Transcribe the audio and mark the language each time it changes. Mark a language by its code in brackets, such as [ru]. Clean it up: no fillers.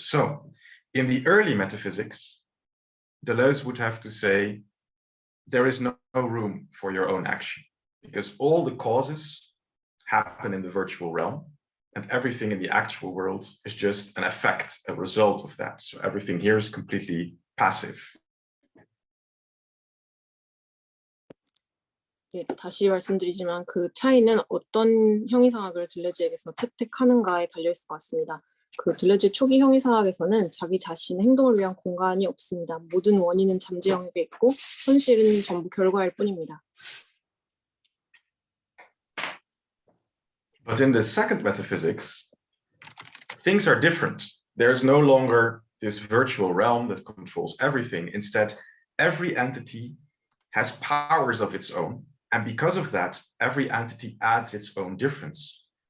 [en] So in the early metaphysics, Deleuze would have to say there is no room for your own action because all the causes happen in the virtual realm and everything in the actual world is just an effect, a result of that. So everything here is completely passive. [ko] 예, 다시 말씀드리지만 그 차이는 어떤 형이상학을 들레즈에게서 채택하는가에 달려있을 것 같습니다. 그 들레즈 초기 형이상학에서는 자기 자신의 행동을 위한 공간이 없습니다. 모든 원인은 잠재 영역에 있고 현실은 전부 결과일 뿐입니다. [en] But in the second metaphysics, things are different. There's no longer this virtual realm that controls everything. Instead, every entity has powers of its own. And because of that, every entity adds its own difference.